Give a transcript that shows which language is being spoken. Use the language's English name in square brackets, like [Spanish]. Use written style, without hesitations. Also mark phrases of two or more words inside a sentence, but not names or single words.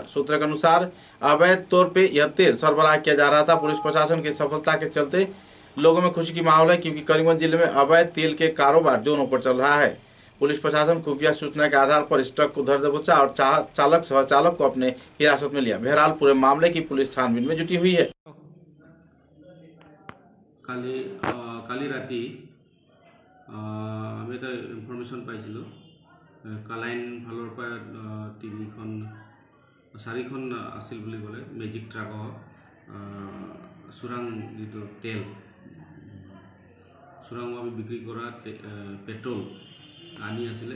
[Hindi] सूत्रों के अनुसार अवैध तौर पे यह तेल सरबराह किया जा रहा था। पुलिस प्रशासन की सफलता के चलते लोगों में खुशी की माहौल है, क्योंकि करीमगंज जिले में अवैध तेल के कारोबार जोरों पर चल रहा है। पुलिस प्रशासन खुफिया सूचना के आधार पर इस ट्रक को धर दबोचा और चालक सह चालक को अपने हिरासत में लिया। बहरहाल पूरे मामले की पुलिस छानबीन में जुटी हुई है। [Assamese] কালি ৰাতি আমি এটা ইনফৰমেশ্যন পাইছিলোঁ কালাইন ফালৰ পৰা 4খন আছিল বুলি ক'লে মেজিক ট্ৰাকৰ চোৰাং যিটো তেল চোৰাংভাৱে বিক্ৰী কৰা পেট্ৰল আনি আছিলে।